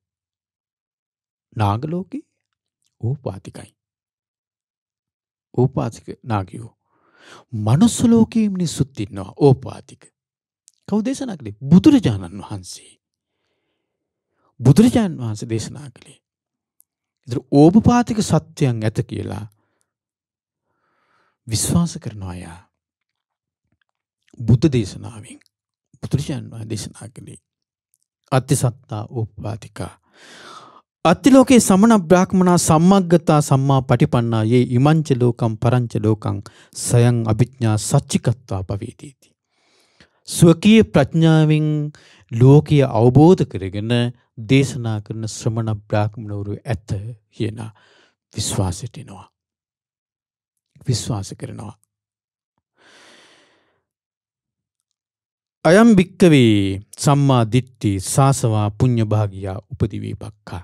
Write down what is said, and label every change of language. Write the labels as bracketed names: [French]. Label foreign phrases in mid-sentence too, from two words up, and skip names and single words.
[Sinhala] නාග ලෝකේ ඕපාතිකයි ඕපාතික නාගයෝ මනුස්ස ලෝකයේ මිනිස්සුත් ඉන්නවා ඕපාතික කවුද දේශනා කළේ බුදුරජාණන් වහන්සේ දේශනා කළේ ඉතින් ඕපපාතික සත්‍යයන් ඇත කියලා විශ්වාස කරනවා අය බුද්ධ දේශනාවෙන් බුදුරජාණන් වහන්සේ දේශනා කළේ [Pali] අත්ති සත්තා ඕපපාතිකා අත්ති ලෝකේ සමන බ්‍රාහ්මනා සම්මග්ගතා සම්මා පටිපන්නා යේ ඉමංච ලෝකම් පරංච ලෝකං සයං අභිඥා සච්චිකත්වා පවේදීති [Sinhala] ස්වකීය ප්‍රඥාවෙන් ලෝකීය අවබෝධ කරගෙන දේශනා කරන ශ්‍රමණ බ්‍රාහ්මණවරු ඇත කියන විශ්වාසයට එනවා. විශ්වාස කරනවා. [Pali] අයම් භික්කවේ සම්මා දිට්ඨි සාසවා පුඤ්ඤ භාගියා උපදි වේපක්ඛා.